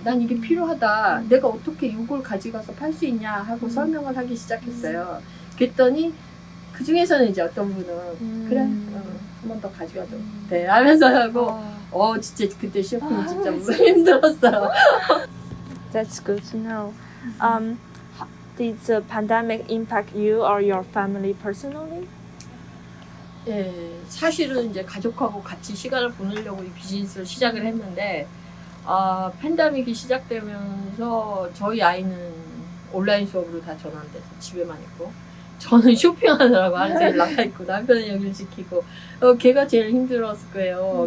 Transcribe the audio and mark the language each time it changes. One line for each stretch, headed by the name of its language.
Korean: 난 이게 필요하다. 내가 어떻게 이걸 가져가서 팔 수 있냐 하고 설명을 하기 시작했어요. 그랬더니 그 중에서는 이제 어떤 분은 그래 한 번 더 가져가도 돼 하면서 하고 진짜 그때 쇼핑이 진짜 힘들었어요.
English: That's good to know. Did the pandemic impact you or your family personally?
Korean: 예, 사실은 이제 가족하고 같이 시간을 보내려고 이 비즈니스를 시작을 했는데 팬데믹이 시작되면서 저희 아이는 온라인 수업으로 다 전환돼서 집에만 있고 저는 쇼핑하느라고 하루 종일 나가 있고 남편은 여기를 지키고 걔가 제일 힘들었을 거예요.